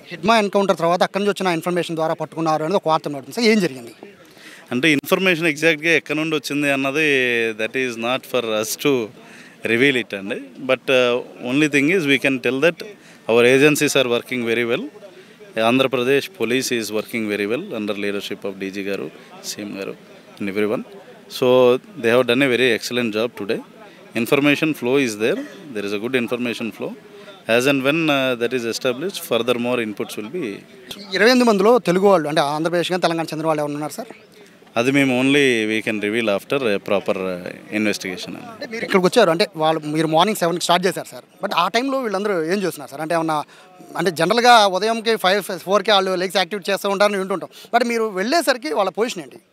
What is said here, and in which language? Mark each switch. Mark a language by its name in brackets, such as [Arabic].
[Telugu] Hidma encounter తర్వాత అక్కడి నుంచి వచ్చిన ఇన్ఫర్మేషన్ ద్వారా పట్టుకున్నారు అనేది ఒక వార్త నడుతుంది. సార్ ఏం జరిగింది అంటే ఇన్ఫర్మేషన్ ఎగ్జాక్ట్గా ఎక్కడి నుండి వచ్చింది అన్నది [English] that is not for us to reveal it [Telugu] అండి. [English] But only thing is we can tell that our agencies are working very well. Andhra Pradesh police is working very well under leadership of DG garu, CM garu and everyone. So they have done a very excellent job today. Information flow is there. There is a good information flow. As and when that is established, further more inputs will be. [Telugu] 28 మందిలో తెలుగు వాళ్ళు అంటే ఆంధ్రప్రదేశ్ కానీ తెలంగాణ చెందిన వాళ్ళు ఎవరు ఉన్నారు sir? అది మేము [English] Only we can reveal after proper investigation. [Telugu] అంటే మీరు ఇక్కడికి వచ్చారు అంటే మీరు మార్నింగ్ 7కి స్టార్ట్ చేశారు సార్, బట్ ఆ టైంలో వీళ్ళందరూ ఏం చేస్తున్నారు సార్? అంటే ఏమన్నా అంటే జనరల్గా ఉదయంకి 5-4కి వాళ్ళు లెగ్స్ యాక్టివేట్ చేస్తూ ఉంటారని వింటుంటాం, బట్ మీరు వెళ్ళేసరికి వాళ్ళ పొజిషన్ ఏంటి?